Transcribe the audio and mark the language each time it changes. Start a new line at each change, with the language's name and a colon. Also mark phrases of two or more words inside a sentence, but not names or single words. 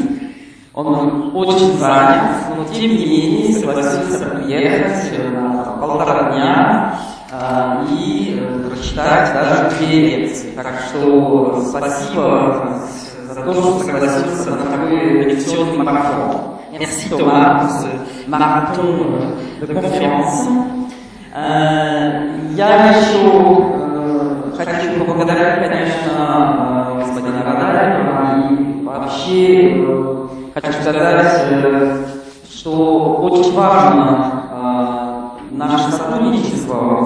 Russian: Он очень занят, но тем не менее согласился приехать на 1,5 дня и прочитать даже 2 лекции. Так что спасибо за то, что согласился на такой лекционный марафон.
French: Merci Thomas pour ce marathon de conférences.
Russian: Я еще хочу поблагодарить, конечно, господина Радаева, и вообще хочу сказать, что очень важно наше сотрудничество.